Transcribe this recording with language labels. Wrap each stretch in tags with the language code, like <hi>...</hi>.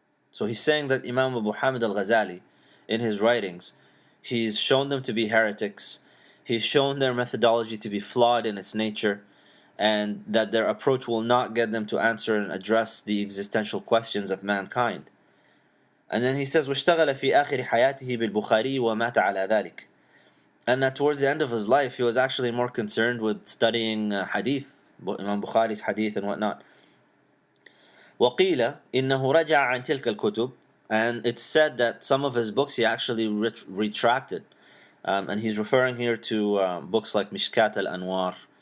<en>So he's saying that Imam Abu Hamid Al Ghazali, in his writings, he's shown them to be heretics, he's shown their methodology to be flawed in its nature, and that their approach will not get them to answer and address the existential questions of mankind. And then he says,</en> <ar>واشتغل في آخر حياته بالبخاري ومات على ذلك.</ar> <en>And that towards the end of his life, he was actually more concerned with studying hadith, Imam Bukhari's hadith and whatnot.</en> <ar>وقيل إنه رجع عن تلك الكتب,</ar> <en>and it's said that some of his books he actually retracted, and he's referring here to books like مشكات الأنوار.</en>